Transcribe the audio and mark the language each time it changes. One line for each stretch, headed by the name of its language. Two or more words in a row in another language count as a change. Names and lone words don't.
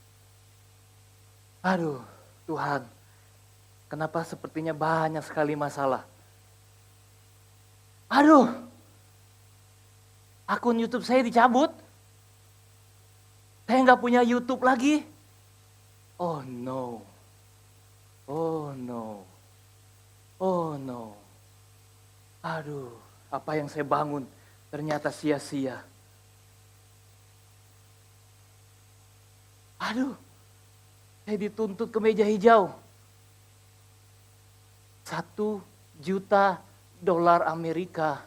Indonesian: Aduh, Tuhan. Kenapa sepertinya banyak sekali masalah? Aduh, akun YouTube saya dicabut. Saya nggak punya YouTube lagi.
English: Oh no, oh no, oh no.
Indonesian: Aduh, apa yang saya bangun ternyata sia-sia. Aduh, saya dituntut ke meja hijau. $1.000.000 Amerika.